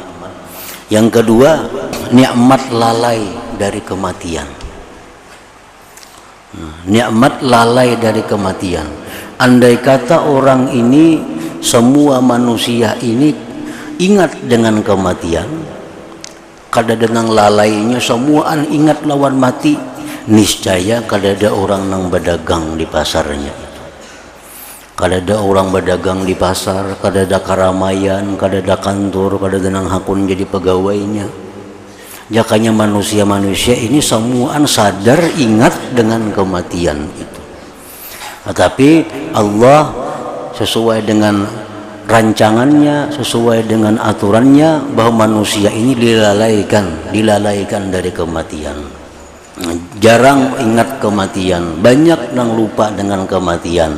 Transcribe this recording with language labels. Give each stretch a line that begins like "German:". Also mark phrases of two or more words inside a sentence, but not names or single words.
Indonesian: Yang kedua, nikmat lalai dari kematian. Nikmat lalai dari kematian.
Banjar: Andai kata orang ini, semua manusia ini ingat dengan kematian, kadang-kadang lalainya semuaan ingat lawan mati, niscaya kadada orang nang berdagang di pasarnya, kadada orang berdagang di pasar, kadada karamaian, kadada kantor, kadada nang hakun jadi pegawainya.
Indonesian: Jakanya manusia-manusia ini semuaan sadar ingat dengan kematian itu. Tetapi Allah sesuai dengan rancangannya, sesuai dengan aturannya, bahwa manusia ini dilalaikan dari kematian. Jarang ingat kematian, banyak yang lupa dengan kematian.